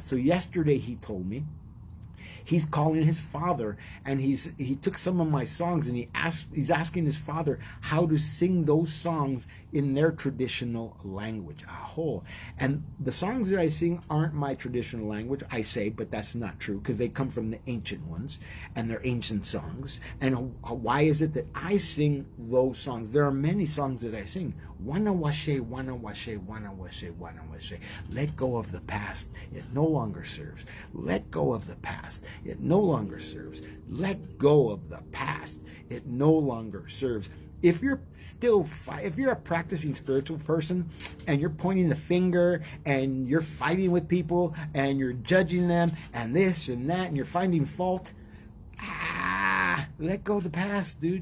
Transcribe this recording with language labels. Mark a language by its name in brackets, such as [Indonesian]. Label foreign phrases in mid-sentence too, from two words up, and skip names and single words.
[English] So yesterday he told me he's calling his father, and he took some of my songs and he's asking his father how to sing those songs in their traditional language. Aho. And the songs that I sing aren't my traditional language, I say, but that's not true because they come from the ancient ones and they're ancient songs. And why is it that I sing those songs? There are many songs that I sing. Wana washe, wana washe, wana washe, wana washe. Let go of the past. It no longer serves. Let go of the past. It no longer serves. Let go of the past. It no longer serves. If you're a practicing spiritual person and you're pointing the finger and you're fighting with people and you're judging them and this and that and you're finding fault, let go of the past, dude.